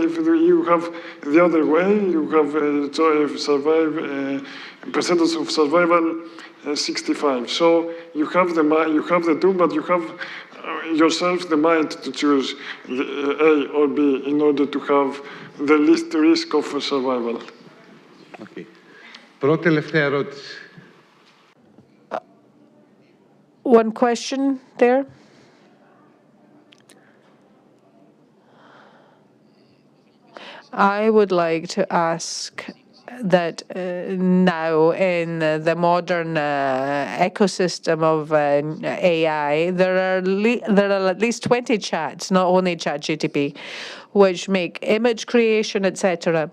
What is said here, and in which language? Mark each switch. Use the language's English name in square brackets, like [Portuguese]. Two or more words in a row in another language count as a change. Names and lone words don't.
[English] If you have the other way, you have percentage of survival 65. So you have the mind, you have the tool, but you have yourself the mind to choose A or B in order to have the least risk of survival. Okay. [Greek] Πρώτη τελευταία ερώτηση. [English] One question there. I would like to ask that now in the modern ecosystem of AI, there are at least 20 chats, not only ChatGPT, which make image creation, etc.